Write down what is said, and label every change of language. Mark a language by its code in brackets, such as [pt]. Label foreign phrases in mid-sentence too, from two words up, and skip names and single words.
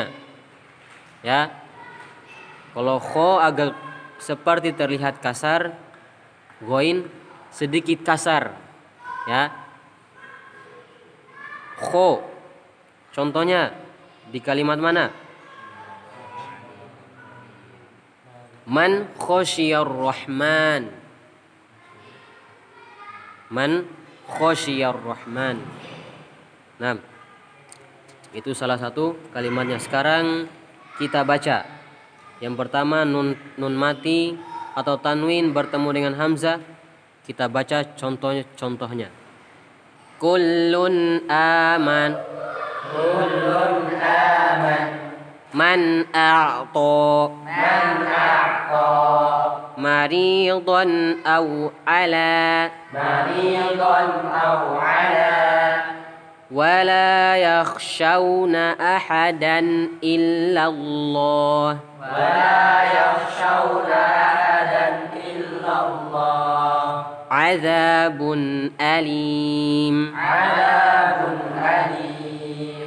[id] Ya. Kalau kho agak seperti terlihat kasar, ghain sedikit kasar. Ya. Kho. Contohnya di kalimat mana? [ar] من خشي الرحمن. من خشي الرحمن. [id] Nah, itu salah satu kalimatnya. Sekarang kita baca. Yang pertama nun mati atau tanwin bertemu dengan hamzah. Kita baca contohnya. [ar] كل آمن. كل آمن. من أعطى. من أعطى. مريضا أو على. مريضا أو على. ولا يخشون أحدا إلا الله ولا يخشون أحدا إلا الله عذاب أليم عذاب أليم